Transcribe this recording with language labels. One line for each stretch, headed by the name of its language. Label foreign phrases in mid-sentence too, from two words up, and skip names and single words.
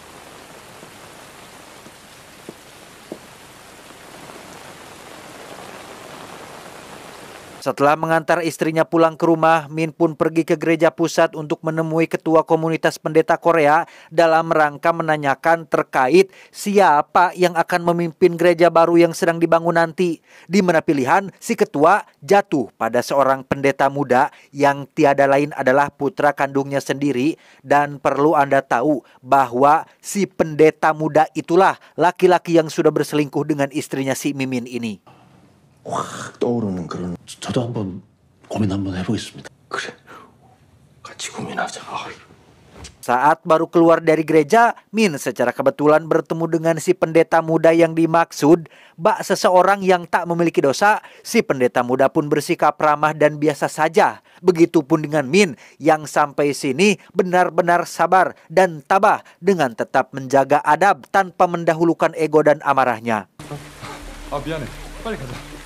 Indonesian: Setelah mengantar istrinya pulang ke rumah, Min pun pergi ke gereja pusat untuk menemui ketua komunitas pendeta Korea dalam rangka menanyakan terkait siapa yang akan memimpin gereja baru yang sedang dibangun nanti. Di mana pilihan si ketua jatuh pada seorang pendeta muda yang tiada lain adalah putra kandungnya sendiri, dan perlu Anda tahu bahwa si pendeta muda itulah laki-laki yang sudah berselingkuh dengan istrinya si Mimin ini.
Korean: 확 떠오르는 그런 저도 한번 고민 한번 해보겠습니다. 그래, 같이 고민하자.
Indonesian: Saat baru keluar dari gereja, Min secara kebetulan bertemu dengan si pendeta muda yang dimaksud. Bak seseorang yang tak memiliki dosa, si pendeta muda pun bersikap ramah dan biasa saja. Begitupun dengan Min yang sampai sini benar-benar sabar dan tabah dengan tetap menjaga adab tanpa mendahulukan ego dan amarahnya.
Korean: 미안해. 빨리 가자.